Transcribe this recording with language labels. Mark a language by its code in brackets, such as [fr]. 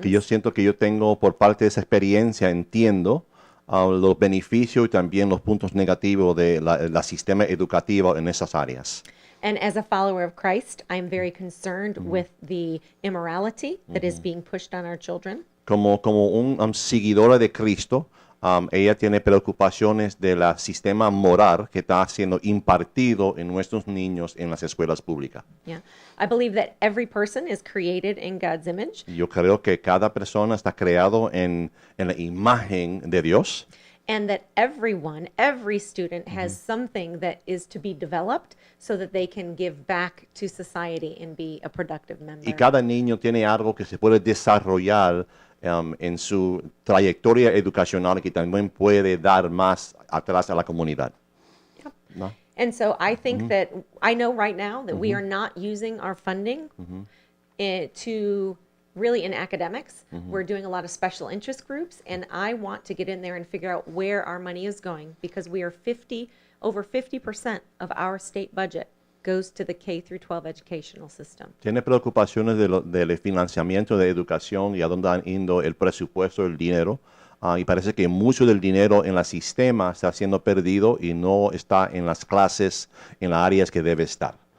[es] Que yo siento que yo tengo por parte de esa experiencia, entiendo los beneficios y también los puntos negativos de la sistema educativo en esas áreas. [en] And as a follower of Christ, I'm very concerned with the immorality that is being pushed on our children. [es] Como un seguidora de Cristo, ella tiene preocupaciones del sistema moral que está siendo impartido en nuestros niños en las escuelas públicas. [en] Yeah. I believe that every person is created in God's image. [es] Yo creo que cada persona está creado en la imagen de Dios. [en] And that every student has something that is to be developed so that they can give back to society and be a productive member. [es] Y cada niño tiene algo que se puede desarrollar en su trayectoria educacional que también puede dar más atrás a la comunidad. [en] Yep. [es] ¿No? [en] And so I think that I know right now that we are not using our funding to really in academics. We're doing a lot of special interest groups, and I want to get in there and figure out where our money is going, because we are over 50% of our state budget goes to the K through 12 educational system. [es] Tiene preocupaciones del financiamiento de educación y a dónde han ido el presupuesto, el dinero. Y parece que mucho del dinero en el sistema está siendo perdido y no está en las clases, en las áreas que debe estar.